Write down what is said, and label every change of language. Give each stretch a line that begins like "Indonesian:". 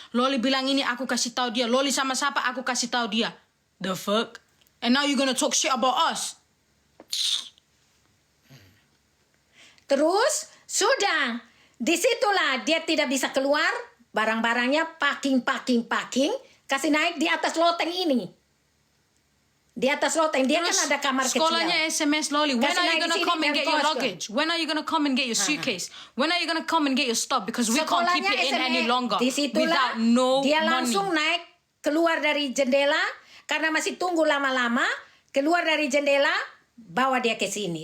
Indonesian: Loli bilang ini, aku kasih tahu dia. Loli sama siapa, aku kasih tahu dia.
English: The fuck? And now you gonna talk shit about us?
Indonesian: Terus sudah, disitulah dia tidak bisa keluar, barang-barangnya packing, kasih naik di atas loteng ini. Di atas loteng, dia terus, kan ada kamar kecil. Sekolahnya SMS Loli,
English: when are you gonna come and get your luggage? When are you gonna come and get your suitcase? When are you gonna come and get your stuff? Because we can't keep it in any longer without no
Indonesian: dia
English: money.
Indonesian: Langsung naik, keluar dari jendela, karena masih tunggu lama-lama, keluar dari jendela, bawa dia ke sini.